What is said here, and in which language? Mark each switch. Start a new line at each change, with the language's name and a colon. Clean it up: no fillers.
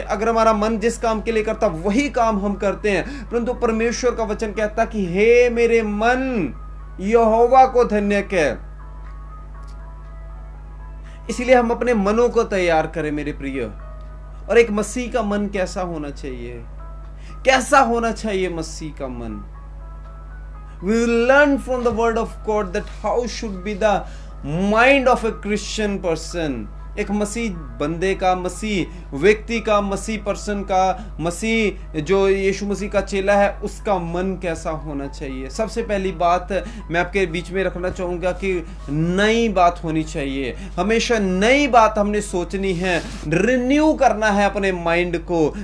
Hindi: अगर हमारा मन जिस काम के लिए करता वही काम हम करते हैं, परंतु परमेश्वर का वचन कहता कि हे मेरे मन, यहोवा को धन्य कह। इसलिए हम अपने मनों को तैयार करें मेरे प्रिय। और एक मसीह का मन कैसा होना चाहिए? कैसा होना चाहिए मसीह का मन?
English: We will learn from the word of God that how should be the mind of a Christian person.
Hindi: एक मसीह बंदे का, मसीह व्यक्ति का, मसीह पर्सन का, मसीह जो यीशु मसीह का चेला है, उसका मन कैसा होना चाहिए। सबसे पहली बात मैं आपके बीच में रखना चाहूंगा कि नई बात होनी चाहिए। हमेशा नई बात हमने सोचनी है, रिन्यू करना है अपने माइंड को।